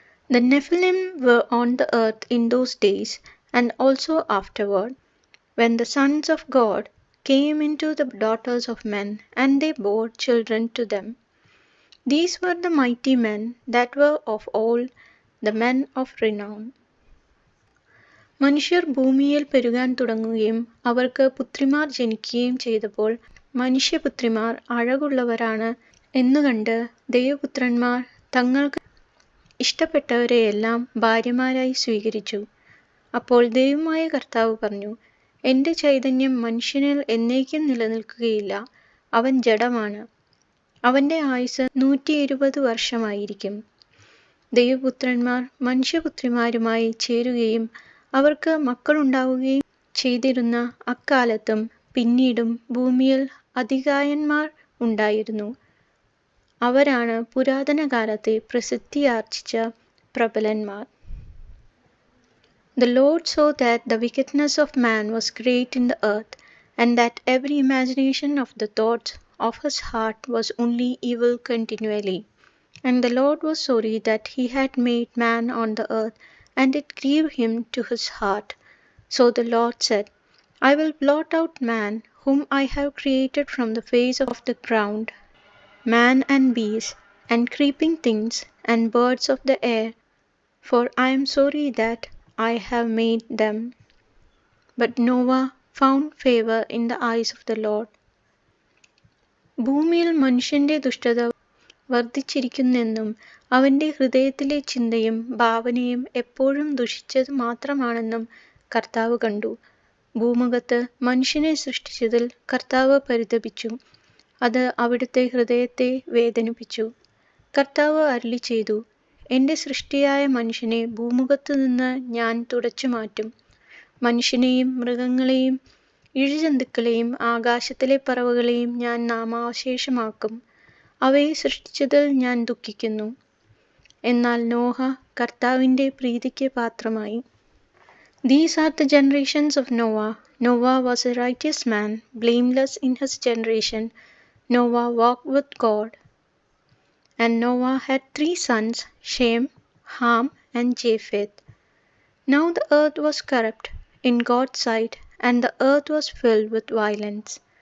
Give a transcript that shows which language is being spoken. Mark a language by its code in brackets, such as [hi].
[en] The Nephilim were on the earth in those days, and also afterward, when the sons of God came into the daughters of men, and they bore children to them. These were the mighty men that were of old, the men of renown. [ml] മനുഷ്യർ ഭൂമിയിൽ പെരുകാൻ തുടങ്ങുകയും അവർക്ക് പുത്രിമാർ ജനിക്കുകയും ചെയ്തപ്പോൾ മനുഷ്യപുത്രിമാർ അഴകുള്ളവരാണ് എന്നുകണ്ട് ദൈവപുത്രന്മാർ തങ്ങൾക്ക് ഇഷ്ടപ്പെട്ടവരെയെല്ലാം ഭാര്യമാരായി സ്വീകരിച്ചു. അപ്പോൾ ദൈവമായ കർത്താവ് പറഞ്ഞു, എൻ്റെ ചൈതന്യം മനുഷ്യനിൽ എന്നേക്കും നിലനിൽക്കുകയില്ല. അവൻ ജഡമാണ്. അവൻ്റെ ആയുസ്സ് 120 വർഷമായിരിക്കും. ദൈവപുത്രന്മാർ മനുഷ്യപുത്രിമാരുമായി ചേരുകയും അവർക്ക് മക്കളുണ്ടാവുകയും ചെയ്തിരുന്ന അക്കാലത്തും പിന്നീടും ഭൂമിയിൽ അതികായന്മാർ ഉണ്ടായിരുന്നു. അവരാണ് പുരാതന കാലത്തെ പ്രസിദ്ധിയാർജിച്ച പ്രബലന്മാർ. [en] The Lord saw that the wickedness of man was great in the earth, and that every imagination of the thoughts of his heart was only evil continually. And the Lord was sorry that he had made man on the earth, and it grieved him to his heart. So the Lord said, I will blot out man, whom I have created from the face of the ground, man and beast, and creeping things, and birds of the air, for I am sorry that I have made them. But Noah found favor in the eyes of the Lord. [ml] ഭൂമിയിൽ മനുഷ്യന്റെ ദുഷ്ടത വർദ്ധിച്ചിരിക്കുന്നെന്നും അവന്റെ ഹൃദയത്തിലെ ചിന്തയും ഭാവനയും എപ്പോഴും ദുഷിച്ചത് മാത്രമാണെന്നും കർത്താവ് കണ്ടു. ഭൂമുഖത്ത് മനുഷ്യനെ സൃഷ്ടിച്ചതിൽ കർത്താവ് പരിതപിച്ചു. അത് അവിടുത്തെ ഹൃദയത്തെ വേദനിപ്പിച്ചു. കർത്താവ് അരുളിച്ചെയ്തു, എൻ്റെ സൃഷ്ടിയായ മനുഷ്യനെ ഭൂമുഖത്തുനിന്ന് ഞാൻ തുടച്ചു മാറ്റും. മനുഷ്യനെയും മൃഗങ്ങളെയും ഇഴജന്തുക്കളെയും ആകാശത്തിലെ പറവകളെയും ഞാൻ നാമാവശേഷമാക്കും. അവയെ സൃഷ്ടിച്ചതിൽ ഞാൻ ദുഃഖിക്കുന്നു. എന്നാൽ നോഹ കർത്താവിൻ്റെ പ്രീതിക്ക് പാത്രമായി. [en] These are the generations of Noah. Noah was a righteous man, blameless in his generation. Noah walked with God. And Noah had 3 sons, Shem, Ham, and Japheth. Now the earth was corrupt in God's sight, and the earth was filled with violence.